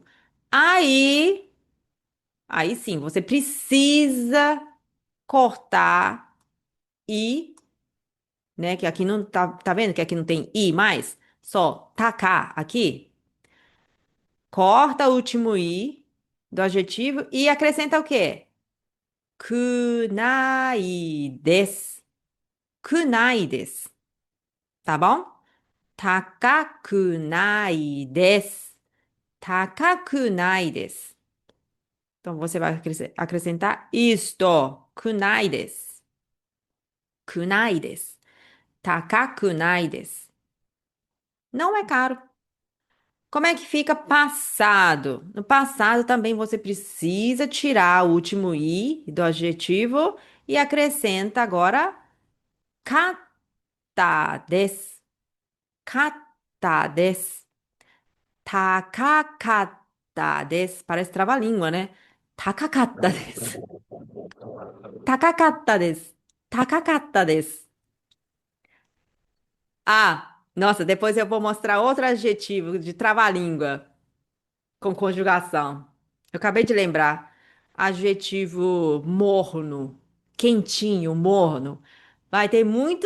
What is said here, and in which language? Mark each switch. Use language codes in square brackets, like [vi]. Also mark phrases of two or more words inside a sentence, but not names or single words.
[pt] Aí, aí sim, você precisa cortar i, né? Que aqui não tá vendo que aqui não tem i mais? Só tacar aqui. Corta o último i do adjetivo e acrescenta o quê? [ja] くないです. くないです. [pt] Tá bom? [ja] 高くないです. 高くないです. [pt] Então você vai acrescentar isto. [ja] くないです。くないです. 高くないです. [pt] Não é caro. Como é que fica passado? No passado também você precisa tirar o último i do adjetivo e acrescenta agora [ja] かったです. かったです. 高かったです. [pt] Parece trava-língua, né? [ja] 高かったです. 高かったです。高かったです. [pt] Ah, nossa, depois eu vou mostrar outro adjetivo de trava-língua com conjugação. Eu acabei de lembrar. Adjetivo morno, quentinho, morno. Vai ter muito.